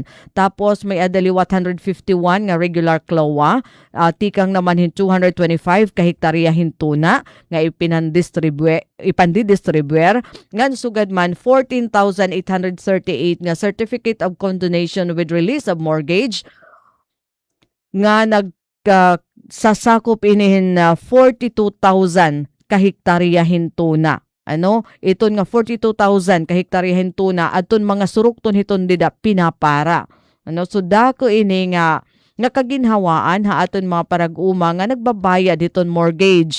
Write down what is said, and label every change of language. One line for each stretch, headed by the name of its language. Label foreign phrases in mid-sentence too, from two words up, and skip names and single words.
Waray: Tapos may adali 151 nga regular klowa, tikang naman 225 ka hektarya hintuna nga ipandidistribuer ngan sugad man 14,838 nga
English: certificate of condonation with release of mortgage
Waray: nga sasakop inihin 42,000 kahektarya hintuna. Iton nga 42,000 kahektarya hintuna adton mga surukton hiton dida pinapara. So dako ini nga kaginhawaan ha aton mga parag-uma nga nagbabayad hiton mortgage.